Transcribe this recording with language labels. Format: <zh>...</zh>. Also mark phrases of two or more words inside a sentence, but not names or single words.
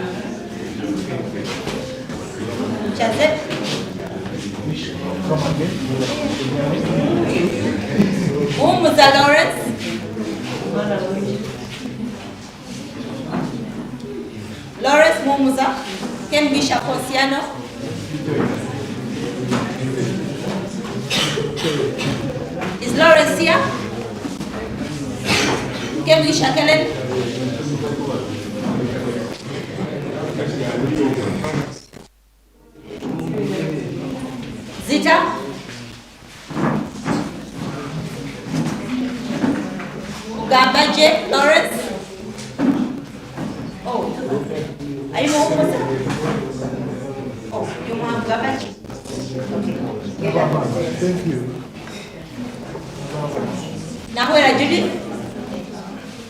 <en>Chazet. Umuza Lawrence. Lawrence Mumuza. Kembisha Kosiano. Is Lawrence here? Kembisha Kellen. Zita. Ugambaje Lawrence. Oh, are you almost? Oh, you want Ugambaje? Thank you. Now where are Judith?</en>